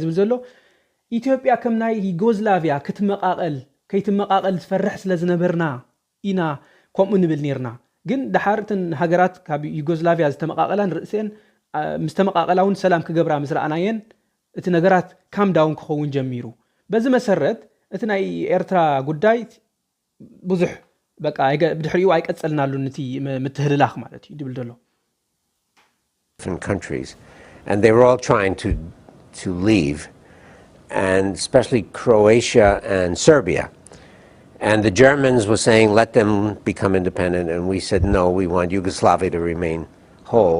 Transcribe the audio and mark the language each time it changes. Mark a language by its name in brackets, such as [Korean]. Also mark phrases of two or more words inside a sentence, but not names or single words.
[Tigrinya] ይዝብል ዘሎ ኢትዮጵያ ከም ናይ ዩጎዝላቪያ ክትመቃቀል ከይትመቃቀል ዝፈርሕ ስለዝነበርና ኢና ከምኡ ንብል ነርና ግን ድሓርትን ሃገራት ካብ ዩጎዝላቪያ ዝተመቃቀላን ርእሰን ምስተመቃቀላውን ሰላም ክገብራ ምስራአናየን እቲ ነገራት [English] calm down [Tigrinya] ክኸውን ጀሚሩ በዚ መሰረት እቲ ናይ ኤርትራ ጉዳይ ብዙሕ በቃ ብድሕሪኡ አይቀጽልናሉ ነቲ ምትህልላኽ ማለት እዩ ድብል ደሎ [English] different countries and they were all trying to leave and especially Croatia and Serbia and the Germans were saying let them become independent and we said no, we want Yugoslavia to remain whole.